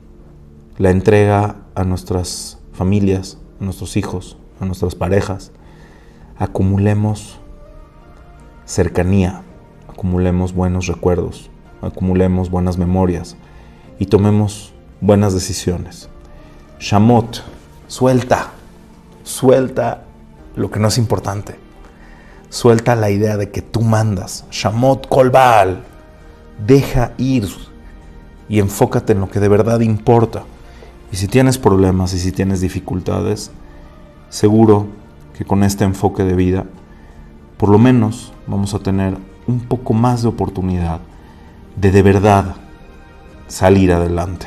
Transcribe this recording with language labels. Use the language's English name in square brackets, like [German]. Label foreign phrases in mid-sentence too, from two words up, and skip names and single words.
[Spanish] la entrega a nuestras familias, a nuestros hijos, a nuestras parejas, acumulemos cercanía, acumulemos buenos recuerdos, acumulemos buenas memorias y tomemos buenas decisiones. Shamot, suelta lo que no es importante. Suelta la idea de que tú mandas. [Hebrew] שמוט כל בעל, [Spanish] deja ir y enfócate en lo que de verdad importa. Y si tienes problemas y si tienes dificultades, seguro que con este enfoque de vida, por lo menos vamos a tener un poco más de oportunidad de verdad salir adelante.